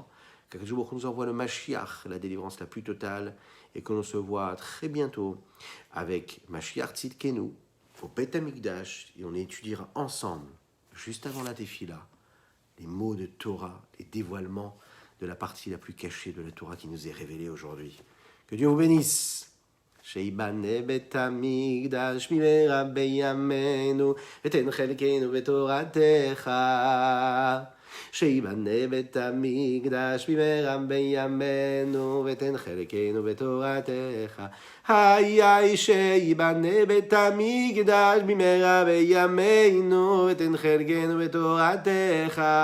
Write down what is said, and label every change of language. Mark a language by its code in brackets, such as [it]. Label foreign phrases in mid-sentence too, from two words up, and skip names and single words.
[fr] Qu' [he] הקדוש ברוך הוא [fr] nous envoie le Mashiach, la délivrance la plus totale, et que l'on se voit très bientôt avec [he] משיח צדקנו [fr] au [he] בית המקדש, [fr] et on étudiera ensemble, juste avant la Tefila, les mots de Torah, les dévoilements de la partie la plus cachée de la Torah qui nous est révélée aujourd'hui. Que Dieu vous bénisse. [he] שיבנה בית המקדש במהרה בימינו ותן חלקנו בתורתך שיבנה בית המקדש במהרה בימינו ותן חלקנו בתורתך היי שיבנה בית המקדש במהרה בימינו ותן חלקנו בתורתך